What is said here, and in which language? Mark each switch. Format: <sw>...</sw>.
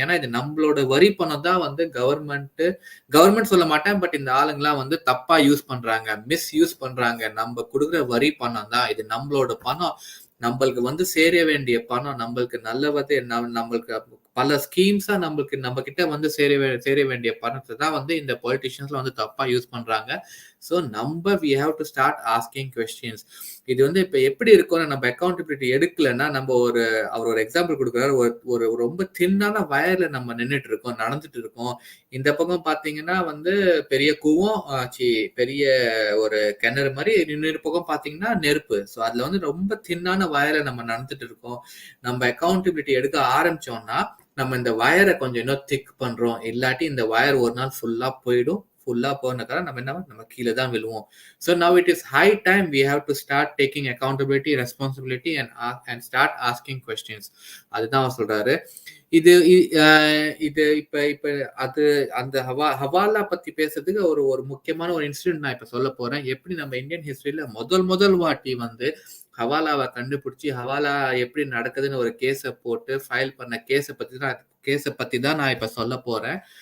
<ta>ஏன்னா இது நம்மளோட வரி பணம் தான் வந்து கவர்மெண்ட் சொல்ல மாட்டேன், பட் இந்த ஆளுங்கெல்லாம் வந்து தப்பா யூஸ் பண்றாங்க, மிஸ்யூஸ் பண்றாங்க. நம்ம கொடுக்குற வரி பணம் தான் இது, நம்மளோட பணம், நம்மளுக்கு வந்து சேர வேண்டிய பணம், நம்மளுக்கு நம்மளுக்கு பல ஸ்கீம்ஸா நம்ம கிட்ட வந்து சேர வேண்டிய பணத்தை தான் வந்து இந்த பொலிட்டிஷியன்ஸ்ல வந்து தப்பா யூஸ் பண்றாங்க.</ta> <en>So we have to start asking questions.</en> <ta>இது வந்து இப்ப எப்படி இருக்கும்னு நம்ம அக்கௌண்டபிலிட்டி எடுக்கலன்னா நம்ம அவர் ஒரு எக்ஸாம்பிள் கொடுக்குறாரு. ஒரு ரொம்ப தின்னான வயர்ல நம்ம நடந்துட்டு இருக்கோம். இந்த பக்கம் பாத்தீங்கன்னா வந்து பெரிய கூவம், பெரிய ஒரு கிணறு மாதிரி, இன்னொரு பக்கம் பாத்தீங்கன்னா நெருப்பு. ஸோ அதுல வந்து ரொம்ப தின்னான வயர்ல நம்ம நடந்துட்டு இருக்கோம். நம்ம அக்கௌண்டபிலிட்டி எடுக்க ஆரம்பிச்சோம்னா நம்ம இந்த வயரை கொஞ்சம் இன்னும் திக் பண்றோம், இல்லாட்டி இந்த வயர் ஒரு நாள் ஃபுல்லா போனதுக்காக நம்ம கீழே தான் விழுவோம்.</ta> <en>So now it is high time we have to start taking accountability, responsibility and start asking questions.</en> <ta>அதுதான் அவர் சொல்றாரு. இது இப்ப அது அந்த ஹவாலா பத்தி பேசுறதுக்கு ஒரு முக்கியமான ஒரு இன்சிடென்ட் நான் இப்ப சொல்ல போறேன். எப்படி நம்ம இந்தியன் ஹிஸ்டரியில முதல் வாட்டி வந்து ஹவாலாவை கண்டுபிடிச்சி ஹவாலா எப்படி நடக்குதுன்னு ஒரு கேஸை போட்டு ஃபைல் பண்ண கேஸை பத்தி தான் நான் இப்ப சொல்ல போறேன்.</ta>